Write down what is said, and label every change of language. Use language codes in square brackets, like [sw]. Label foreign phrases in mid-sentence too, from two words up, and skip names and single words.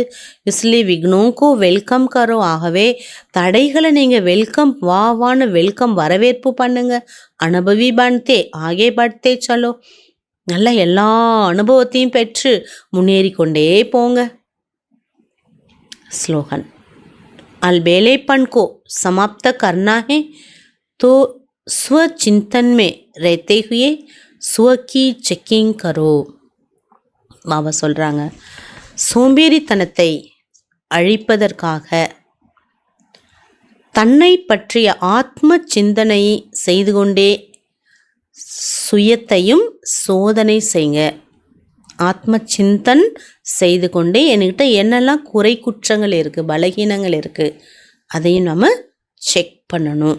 [hi] इसलिए विघ्नों को वेलकम करो. [ta] ஆகவே தடைகளை நீங்கள் வான்னு வெல்கம் வரவேற்பு பண்ணுங்க. [hi] अनुभवी बनते आगे बढ़ते चलो. [ta] நல்ல எல்லா அனுபவத்தையும் பெற்று முன்னேறி கொண்டே போங்க. ஸ்லோகன், [hi] अलबेलेपन को समाप्त करना है तो स्वचिंतन में रहते हुए स्व की चेकिंग करो. [ta] பாபா சொல்கிறாங்க, சோம்பேறித்தனத்தை அழிப்பதற்காக தன்னை பற்றிய ஆத்ம சிந்தனை செய்து கொண்டே சுயத்தையும் சோதனை செய்யுங்க. ஆத்ம சிந்தன் செய்து கொண்டே என்கிட்ட என்னெல்லாம் குறை குற்றங்கள் இருக்குது, பலகீனங்கள் இருக்குது, அதையும் நம்ம செக் பண்ணணும்.